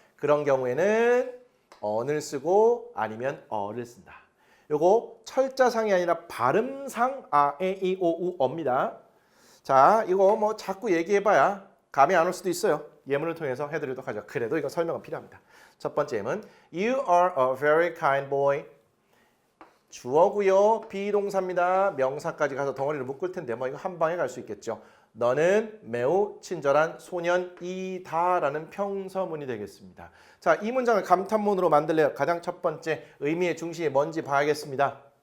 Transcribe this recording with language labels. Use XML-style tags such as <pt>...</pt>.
<ko>그런 경우에는 언을 쓰고 아니면 어를 쓴다. 요거 철자상이 아니라 발음상 아, 에, 이, 오, 우, 어입니다. 자, 이거 뭐 자꾸 얘기해봐야 감이 안 올 수도 있어요. 예문을 통해서 해드리도록 하죠. 그래도 이거 설명은 필요합니다. 첫 번째 예문</ko> <en>You are a very kind boy.</en> <ko>주어고요. 비동사입니다. 명사까지 가서 덩어리를 묶을 텐데 뭐 이거 한 방에 갈 수 있겠죠. 너는 매우 친절한 소년이다라는 평서문이 되겠습니다. 자, 이 문장을 감탄문으로 만들래요. 가장 첫 번째 의미의 중심이 뭔지 봐야겠습니다.</ko>